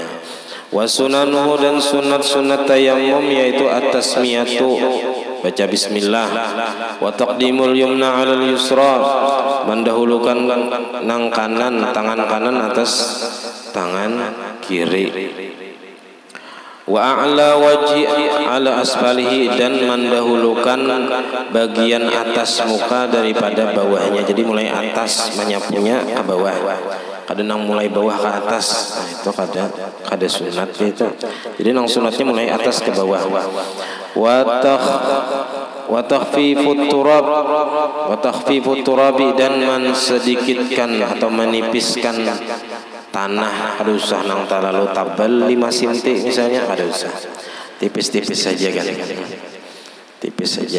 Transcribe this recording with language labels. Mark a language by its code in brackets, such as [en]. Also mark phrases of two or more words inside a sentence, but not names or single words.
[ar] Wa sunanuhu, [id] dan sunat tayamum yaitu at-tasmiyatu, baca bismillah. [ar] Wa taqdimul yumna 'alal yusra, [id] mendahulukan nang kanan, tangan kanan atas tangan kiri. [ar] Wa a'la wajhi ala asfalihi, [id] dan mendahulukan bagian atas muka daripada bawahnya. [bjn] Jadi mulai atas menyapunya ke bawah, kada nang mulai bawah ke atas. Nah, itu kada sunat itu. Jadi nang sunatnya mulai atas ke bawah. [ar] Wa takhfifut turabi, [bjn] dan mensedikitkan atau menipiskan tanah kada usah nang terlalu tabal 5 cm misalnya, kada usah, tipis-tipis saja kan, tipis saja.